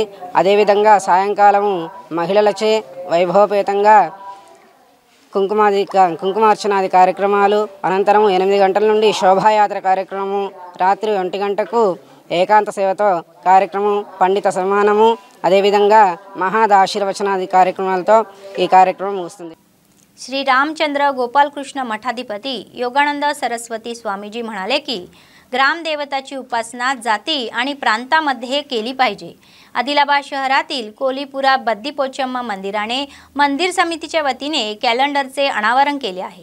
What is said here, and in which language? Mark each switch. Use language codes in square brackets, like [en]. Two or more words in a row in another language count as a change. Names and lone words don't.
[te] అదేవిధంగా సాయంకాలము మహిళలచే వైభవపేతంగా కుంకుమార్చనాది కార్యక్రమాలు, అనంతరం 8 గంటల నుండి శోభాయాత్ర కార్యక్రమం, రాత్రి 1 గంటకు ఏకాంత సేవతో కార్యక్రమం, పండిత సన్మానము, అదేవిధంగా మహాదాశీర్వచనాది కార్యక్రమాలతో ఈ కార్యక్రమం ముగుస్తుంది. [mr] श्री रामचंद्र गोपालकृष्ण मठाधिपती योगानंद सरस्वती स्वामीजी म्हणाले की ग्रामदेवताची उपासना जाती आणि प्रांतामध्ये केली पाहिजे. आदिलाबाद शहरातील कोलीपुरा बद्दीपोचम्मा मंदिराने मंदिर समितीच्या वतीने कॅलेंडरचे अनावरण केले आहे.